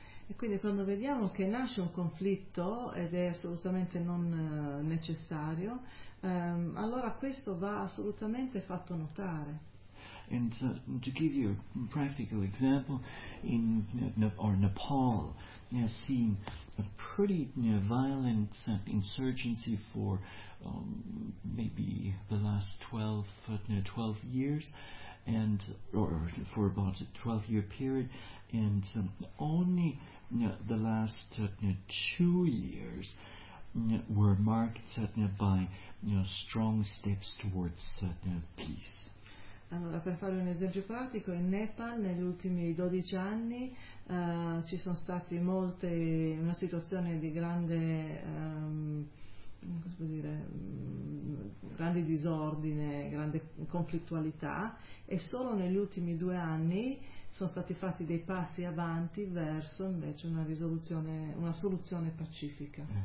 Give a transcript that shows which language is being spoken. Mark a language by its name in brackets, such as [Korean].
[Italian] E quindi quando vediamo che nasce un conflitto ed è assolutamente non necessario, allora questo va assolutamente fatto notare. [English] And to give you a practical example, in or Nepal, has seen a pretty violent insurgency for maybe the last 12 years, and or for about a 12-year period, and only the last 2 years were marked by strong steps towards peace. [Italian] Allora, per fare un esempio pratico, in Nepal negli ultimi 12 anni ci sono stati molte, una situazione di grande, come si può dire, grande disordine, grande conflittualità, e solo negli ultimi 2 anni sono stati fatti dei passi avanti verso invece una risoluzione, una soluzione pacifica.